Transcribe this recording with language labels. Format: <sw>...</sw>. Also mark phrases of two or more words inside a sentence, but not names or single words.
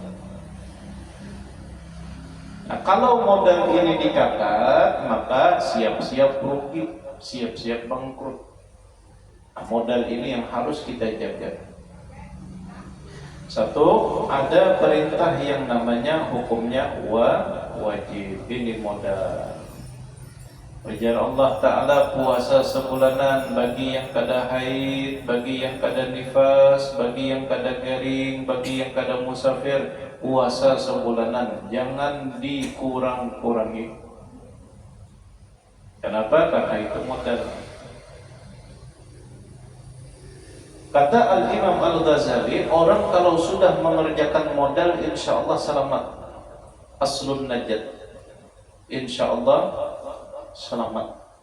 <id>Nah, kalau modal ini dikakak, maka siap-siap rugi, siap-siap bangkrut. Nah, modal ini yang harus kita jaga. Satu, ada perintah yang namanya hukumnya wajib. Ini modal. Ujar Allah Ta'ala,</id> <bjn>puasa sebulanan bagi yang kada haid, bagi yang kada nifas, bagi yang kada garing, bagi yang kada musafir.</bjn> <id>Puasa sebulanan, jangan dikurang-kurangi. Kenapa? Karena itu modal. Kata Al-Imam Al-Ghazali, orang kalau sudah mengerjakan modal,</id> <ar>إن شاء الله</ar> <id>selamat.</id> <ar>أصل النجاة إن شاء الله</ar> <id>selamat.</id>